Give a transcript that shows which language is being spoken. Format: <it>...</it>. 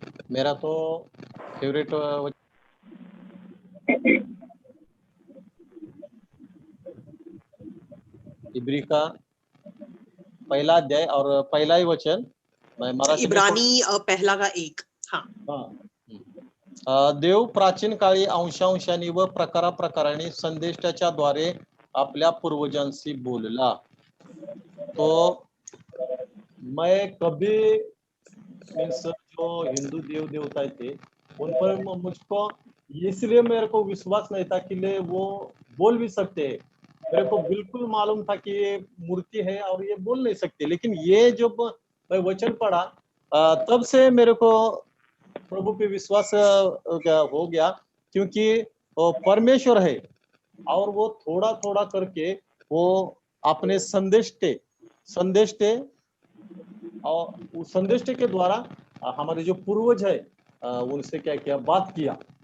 <hi>मेरा तो फेवरेट इब्री का पहला अध्याय और पहला ही वचन। मैं मराठी इब्रानी पहला का 1।</hi> <mr>देव प्राचीन काळी अंशांशाने व प्रकाराप्रकाराने संदेशाच्या द्वारे आपल्या पूर्वजांशी बोलला।</mr> <hi>तो मैं कभी मीन्स जो हिंदू देव देवता थे उन पर मुझको इसलिए मेरे को विश्वास नहीं था कि वो बोल भी सकते हैं। मेरे को बिल्कुल मालूम था कि ये मूर्ति है और ये बोल नहीं सकते, लेकिन ये जब मैं वचन पढ़ा तब से मेरे को प्रभु पे विश्वास हो गया, क्योंकि वो परमेश्वर है और वो थोड़ा थोड़ा करके वो अपने संदेश और उस संदेश के द्वारा हमारे जो पूर्वज है उनसे क्या किया, बात किया।</hi>